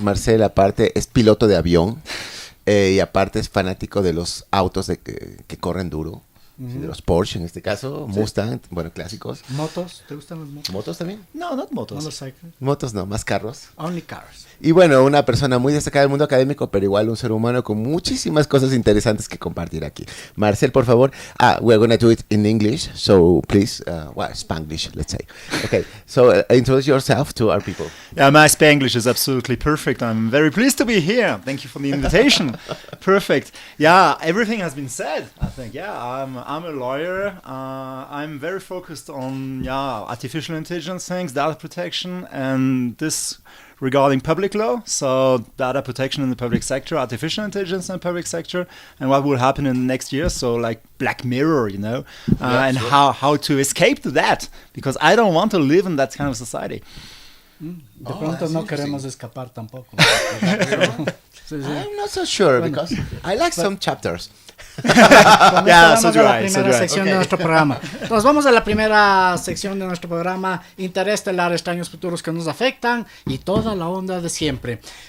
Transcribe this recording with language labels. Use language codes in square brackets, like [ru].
[es] Marcel, aparte, es piloto de avión. Y aparte es fanático de los autos que corren duro, de los Porsche en este caso, sí. Mustang, bueno, clásicos. ¿Motos? ¿Te gustan los motos? ¿Motos también? [en] No, not motos. Motorcycle. [es] Motos no, más carros. [en] Only cars. [es] Y bueno, una persona muy destacada del mundo académico, pero igual un ser humano con muchísimas cosas interesantes que compartir aquí. Marcel, por favor. [en] We're going to do it in English, so please, Spanglish, let's say. Okay, so introduce yourself to our people. Yeah, my Spanglish is absolutely perfect. I'm very pleased to be here. Thank you for the invitation. Perfect. Yeah, everything has been said, I think. Yeah, I'm a lawyer. I'm very focused on artificial intelligence things, data protection, and this regarding public law, so data protection in the public sector, artificial intelligence in the public sector, and what will happen in the next year, so like Black Mirror, you know, and sure. how to escape to that, because I don't want to live in that kind of society. [es] De pronto no queremos escapar tampoco. Sí. [en] I'm not so sure, because I like some chapters. [es] Vamos a la primera sección de nuestro programa. Nos vamos a la primera sección de nuestro programa, interestelar, extraños futuros que nos afectan y toda la onda de siempre.